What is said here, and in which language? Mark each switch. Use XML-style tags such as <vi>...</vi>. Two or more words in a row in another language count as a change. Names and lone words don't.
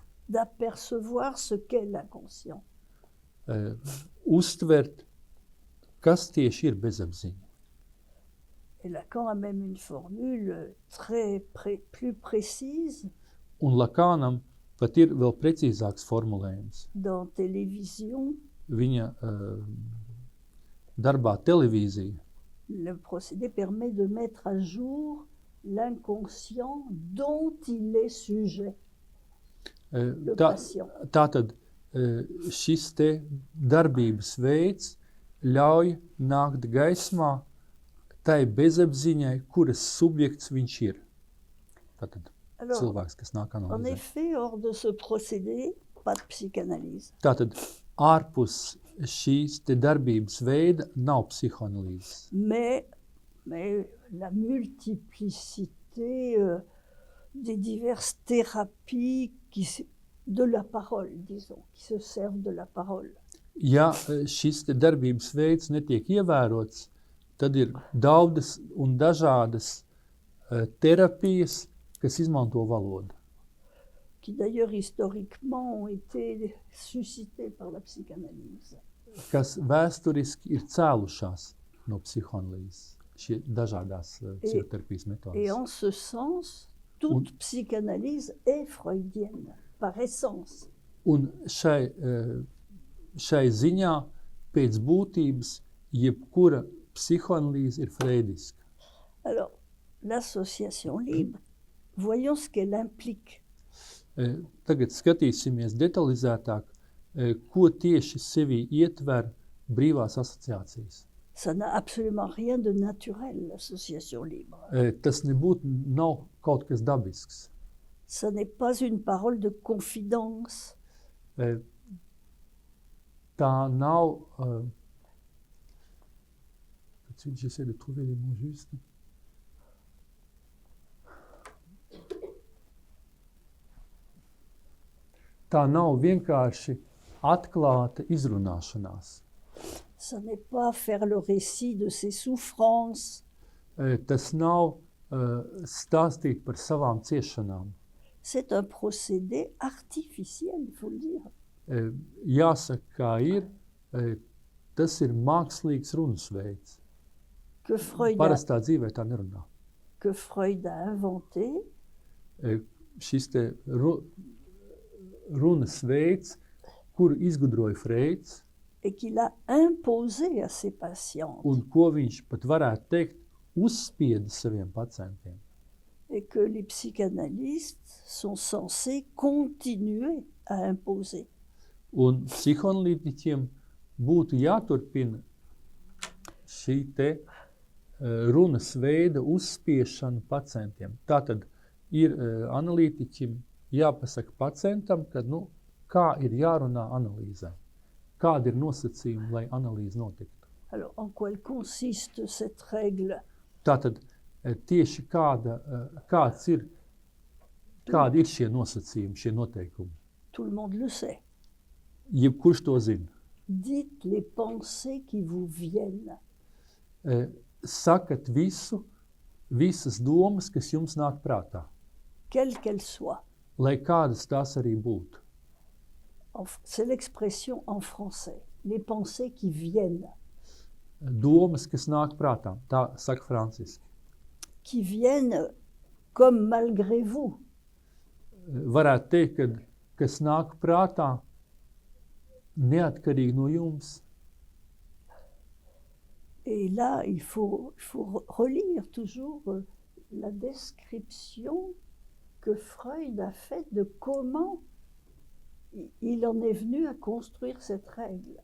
<fr>D'apercevoir ce qu'est l'inconscient.</fr> <lv>Uztvert, kas tieši ir bezapziņa.</lv> <fr>Et Lacan a même une formule plus précise.</fr> <lv>Un Lakānam pat ir vēl precīzāks formulējums.</lv> <fr>Dans Télévision,</fr> <lv>Viņa darbā televīzija.</lv> <fr>Le procédé permet de mettre à jour l'inconscient dont il est sujet, le patient.</fr> <lv>Tātad šis te darbības veids ļauj nākt gaismā tai bezapziņai, kuras subjekts viņš ir. Tātad cilvēks, kas nāk</lv> <fr>En</fr> <lv>analīzēt.</lv> <fr>effet, hors de ce procédé, pas de psychanalyse.</fr> <lv>Tātad ārpus šīs te darbības veida nav psihoanalīzes.</lv> <fr>Mais la multiplicité des diverses thérapies de la parole, disons, qui se servent de la parole.</fr> <lv>Ja šis te darbības veids netiek ievērots, tad ir daudzas un dažādas terapijas, kas izmanto valodu.</lv> <fr>Qui d'ailleurs historiquement ont été suscitées par la psychanalyse.</fr> <lv>Kas vēsturiski ir cēlušās no psihoanalīzes, šie dažādās psihoterapijas</lv> <fr>Et</fr> <lv>metodes.</lv> <fr>en ce sens, toute psychanalyse est freudienne, par essence.</fr> <lv>Un šai ziņā pēc būtības jebkura psihoanalīze ir freudiska.</lv> <fr>Alors, l'association libre, voyons ce qu'elle implique.</fr> <lv>Tagad skatīsimies detalizētāk, ko tieši sevī ietver brīvās asociācijas.</lv> <fr>Ça n'a absolument rien de naturel, l'association libre.</fr> <lv>Tas nebūtu nav kaut kas dabisks.</lv> <fr>Ça n'est pas une parole de confidence.</fr> <lv>Tā nav...</lv> <fr>J'essaie de trouver les mots justes.</fr> <lv>Tā nav vienkārši atklāta izrunāšanās.</lv> <fr>Ça n'est pas faire le récit de ses souffrances.</fr> <lv>Tas nav stāstīt par savām ciešanām.</lv> <fr>C'est un procédé artificiel, il faut le dire.</fr> <lv>Jāsaka, kā ir, tas ir mākslīgs runas veids. Parastā dzīvē tā nerunā.</lv> <fr>Que Freud a inventé.</fr> <lv>Šis te runas veids, kuru izgudroja Freids,</lv> <fr>et qu'il a imposé à ses patients.</fr> <lv>Un ko viņš pat varētu teikt, uzspieda saviem pacientiem.</lv> <fr>Et que les psychanalystes sont censés continuer à imposer.</fr> <lv>Un psihoanalītiķiem būtu jāturpina šī te runas veida uzspiešana pacientiem. Tātad ir analītiķim jāpasaka pacientam, ka, kā ir jārunā analīzē. Kādi ir nosacījumi, lai analīze notiktu?</lv> <fr>Alors, en quoi consiste cette règle?</fr> <lv>Tātad tieši kādi ir šie nosacījumi, šie noteikumi?</lv> <fr>Tout le monde le sait.</fr> <lv>Jebkurš to zina.</lv> <fr>Dites les pensées qui vous viennent.</fr> <lv>Sakat visas domas, kas jums nāk prātā.</lv> <fr>Quelles qu'elles soient.</fr> <lv>Lai kādas tās arī būtu.</lv> <fr>C'est l'expression en français. Les pensées qui viennent.</fr> <lv>Domas, kas nāk prātā. Tā saka franciski.</lv> <fr>Qui viennent comme malgré vous.</fr> <lv>Varētu teikt, ka kas nāk prātā neatkarīgi no jums.</lv> <fr>Et là, il faut relire toujours la description que Freud a faite de comment il en est venu à construire cette règle.</fr>